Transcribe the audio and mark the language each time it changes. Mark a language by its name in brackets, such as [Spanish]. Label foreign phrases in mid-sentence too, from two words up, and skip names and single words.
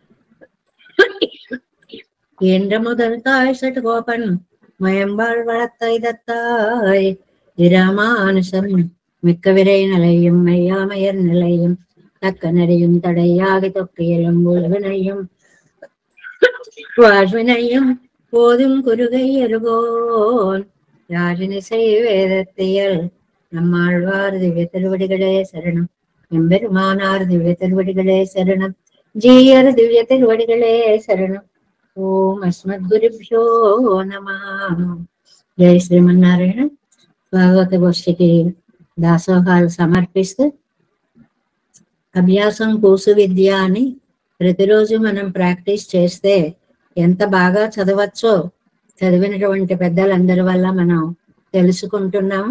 [Tamil] என்ற முதல் தாய் சடுகோபன் மயம்பாள் வளர்த்தாய் தத்தாய் இராமானுசம் மிக்க விரை நிலையும் மையாமையர் நிலையும் தக்க நடையும் தடையாகி தொக்கையிலும் உள்வினையும் வாழ்வினையும் போதும் குருகை அருகோன் யாழினிசை வேதத்தியல் நம்மாழ்வார் திவ்ய திருவடிகளே சரணம். எம்பெருமானார் திவ்ய திருவடிகளே சரணம். ஜீயர் திவ்ய திருவடிகளே சரணம். [Sanskrit] ॐ अस्मद्गुरुभ्यो नमः. [Telugu] జై శ్రీమన్నారాయణ. భాగవత గోష్ఠికి దాసోహాలు సమర్పిస్తూ అభ్యాసం కూసు విద్య అని ప్రతిరోజు మనం ప్రాక్టీస్ చేస్తే ఎంత బాగా చదవచ్చో చదివినటువంటి పెద్దలందరి వల్ల మనం తెలుసుకుంటున్నాము.